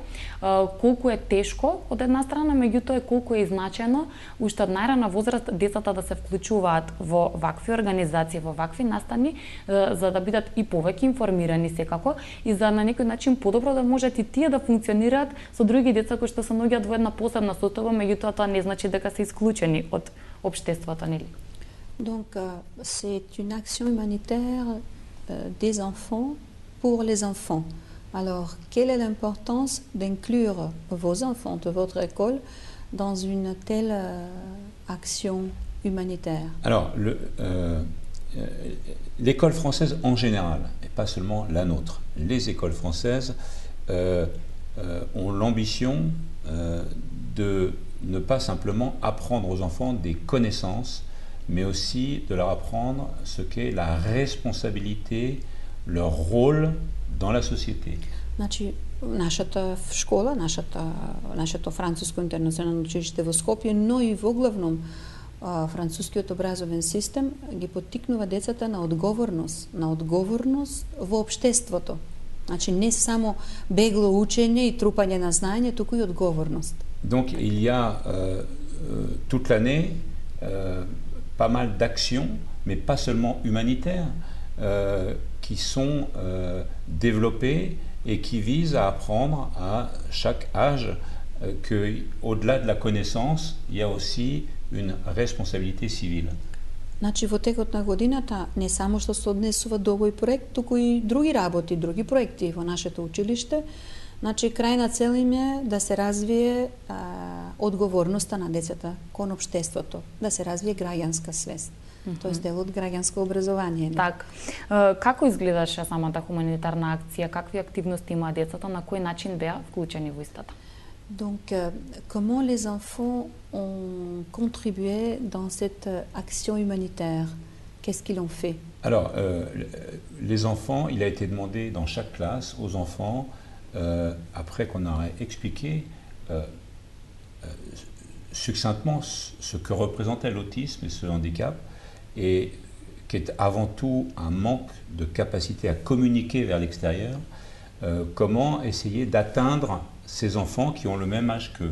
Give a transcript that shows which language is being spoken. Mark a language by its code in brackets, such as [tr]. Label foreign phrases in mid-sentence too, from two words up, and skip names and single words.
[mk] Колку е тешко од една страна, меѓутоа е колку е значено уште од најрана возраст децата да се вклучуваат во вакви организации, во вакви настани, за да бидат и повеќе информирани секако и за на некој начин подобро да можат и тие да функционираат со други деца кои што се наоѓаат во една посебна состојба, меѓутоа тоа не значи дека се исклучени од општеството, нели? [fr] Donc, c'est une action humanitaire des enfants pour les enfants. Alors, quelle est l'importance d'inclure vos enfants de votre école dans une telle action humanitaire? Alors, l'école française en général, et pas seulement la nôtre, les écoles françaises ont l'ambition de ne pas simplement apprendre aux enfants des connaissances, mais aussi de leur apprendre ce qu'est la responsabilité, leur rôle dans la société. [mk] Значи, нашата школа, нашето француско интернационално училиште во Скопје, но и во главном францускиот образовен систем ги поттикнува децата на одговорност во општеството. Значи, не само бегло учење и трупање на знаење, туку и одговорност. [fr] Donc, il y a toute l'année pas mal d'actions, mais pas seulement humanitaires, qui sont développées et qui visent à apprendre à chaque âge qu'au-delà de la connaissance, il y a aussi une responsabilité civile. [mk] Значи во текот на годината не само што се однесува до овој проект, туку и други работи, други проекти во нашето училиште. Значи крајна цел им е да се развие одговорноста на децата кон општеството, да се развие граѓанска свест. Тоест дел од граѓанско образование. Так. Како изгледаше самата хуманитарна акција? Какви активности имаа децата? На кој начин беа вклучени во истата? [fr] Donc, comment les enfants ont contribué dans cette action humanitaire? Qu'est-ce qu'ils ont fait? Alors, les enfants, il a été demandé dans chaque classe aux enfants, après qu'on a expliqué succinctement ce que représentait l'autisme et ce handicap, et qui est avant tout un manque de capacité à communiquer vers l'extérieur, comment essayer d'atteindre ces enfants qui ont le même âge qu'eux.